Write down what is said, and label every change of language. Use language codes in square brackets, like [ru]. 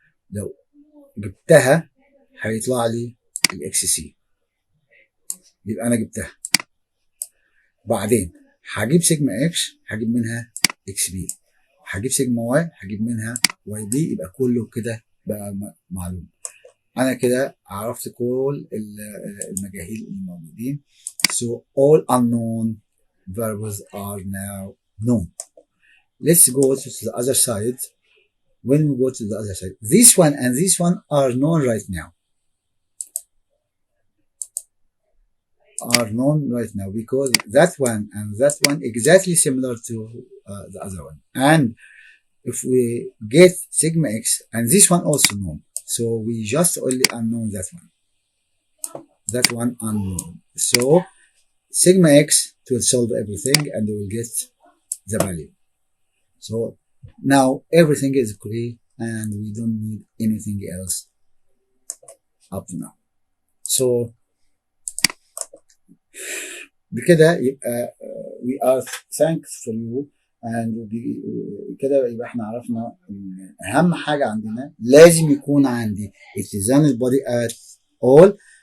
[ar] لو جبتها هيطلع لي الاكس سي، يبقى انا جبتها. بعدين هجيب سيجما اكس هجيب منها اكس بي، هجيب سيجما واي هجيب منها واي بي، يبقى كله كده بقى معلوم. انا كده عرفت كل المجاهيل الموجودين. [en] So all unknown verbs are now known. Let's go to the other side. When we go to the other side, this one and this one are known right now. Are known right now because that one and that one exactly similar to the other one. And if we get sigma x, and this one also known, so we just only unknown that one. That one unknown. So sigma x will solve everything and we will get the value. So now everything is clear and we don't need anything else up to now. [ar] So بكده يبقى [en] we are thankful for you [ar] and كده يبقى احنا عرفنا ان اهم حاجه عندنا لازم يكون عندي اتزان البودي [en] at all.